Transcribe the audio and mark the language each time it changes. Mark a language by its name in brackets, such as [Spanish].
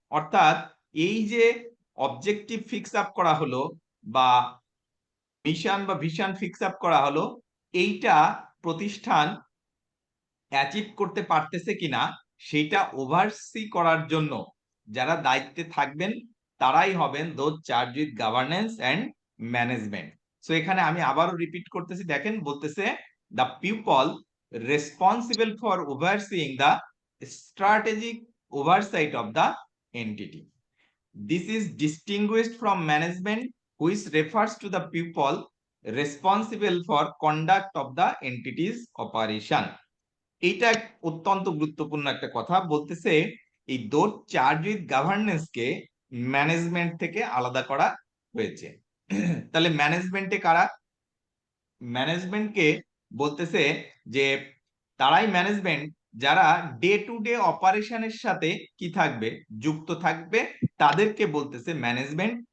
[Bangla] অর্থাৎ এই যে অবজেক্টিভ ফিক্স আপ করা হলো বা মিশন বা ভিশন ফিক্স আপ করা হলো, এইটা প্রতিষ্ঠান অ্যাচিভ করতে পারতেছে কিনা সেটা ওভারসি করার জন্য যারা দায়িত্বে থাকবেন তারাই হবেন [English] Those charge with governance and management. [Bangla] So এখানে আমি আবারও রিপিট করতেছি, দেখেন বলতেছে [English] The people responsible for overseeing the strategic oversight of the entity. This is distinguished from management, which refers to the people responsible for conduct of the entity's operation. [Bangla] এইটা অত্যন্ত গুরুত্বপূর্ণ একটা কথা, বলতেছে এই [English] those charge with governance [Bangla] K management থেকে আলাদা করা হয়েছে। তাহলে ম্যানেজমেন্টে কারা? ম্যানেজমেন্টকে বলতেছে যে তারাই ম্যানেজমেন্ট যারা ডে টু ডে অপারেশনের সাথে কি থাকবে, যুক্ত থাকবে, তাদেরকে বলতেছে ম্যানেজমেন্ট।